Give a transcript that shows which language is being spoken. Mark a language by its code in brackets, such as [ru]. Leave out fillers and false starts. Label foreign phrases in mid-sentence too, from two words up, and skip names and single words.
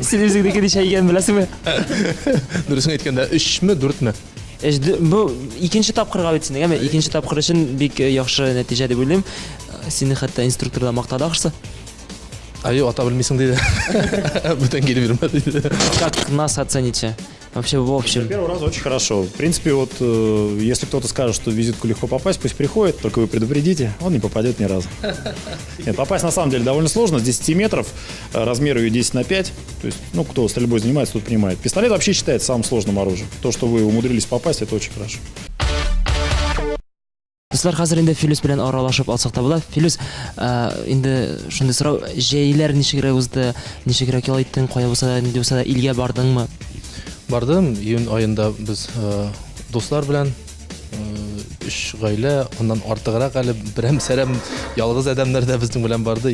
[tt] Син үзеңдәге ничә икән беләсеңме? Дөресен әйткәндә 3ме, 4ме? Бу икенче тапкырга бит синең, әмма икенче тапкыр өчен бик яхшы нәтиҗә дип уйлыйм. Сине хәтта инструкторда мактады ахрысы. Аю, ата белмисең диде. Бүтән килеп йөрмә диде. [ru] Как нас оцените? Вообще, в общем. Первый раз очень хорошо. В принципе, вот если кто-то скажет, что в визитку легко попасть, пусть приходит, только вы предупредите, он не попадет ни разу. Нет, попасть на самом деле довольно сложно. С 10 метров, размер ее 10×5. То есть, ну, кто стрельбой занимается, тот понимает. Пистолет вообще считается самым сложным оружием. То, что вы умудрились попасть, это очень хорошо. [tt] Дуслар, хәзер инде Филүс белән аралашып алсак та була. Филүс, инде шундый сорау, җәйләр ничегрәк узды, ничегрәк ял иттең, кая булса да, инде булса да илгә бардыңмы? Бардым, июнь айында без дуслар белән 3 гаилә, оннан артыграк әле берәм-сәрәм ялгыз адәмнәр дә безнең белән барды.